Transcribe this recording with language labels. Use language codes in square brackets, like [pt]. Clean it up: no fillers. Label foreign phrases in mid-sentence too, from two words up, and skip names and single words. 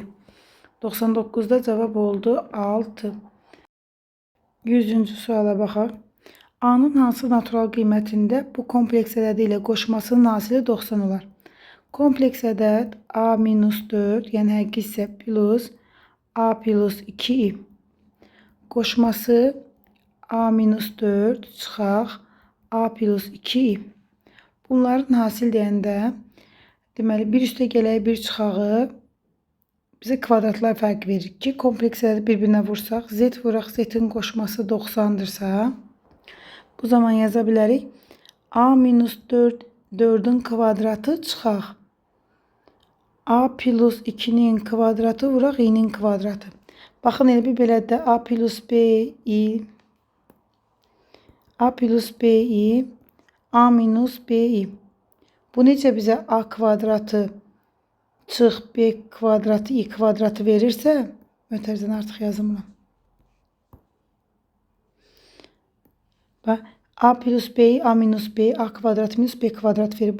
[az] 99-da cavab oldu 6. 100-cü suala baxaq. A-nın hansı natural qiymətində bu kompleks ədədi ilə qoşmasının hasili 90 olar? Kompleks ədəd A minus 4, yəni həqiqi hissə plus A plus 2i. Qoşması A minus 4 çıxaq A plus 2i. Bunların hasil deyəndə deməli 1 üstəgələyi 1 çıxağı bizə kvadratlar fərq verir ki, kompleksləri bir-birinə vursaq, z vuraq, z-in qoşması 90-dırsa, bu zaman yaza bilərik. A minus 4, 4-ün kvadratı çıxaq A plus 2-nin kvadratı vuraq i-nin kvadratı. Baxın, elə bir belə də A plus b-i, A plus b-i, A minus b-i. Bu necə bizə A kvadratı çıx B kvadratı i kvadratı verirsə, mötərizəni artıq yazmıram. Bax, A plus B, A minus B, A kvadratı minus B kvadratı verir.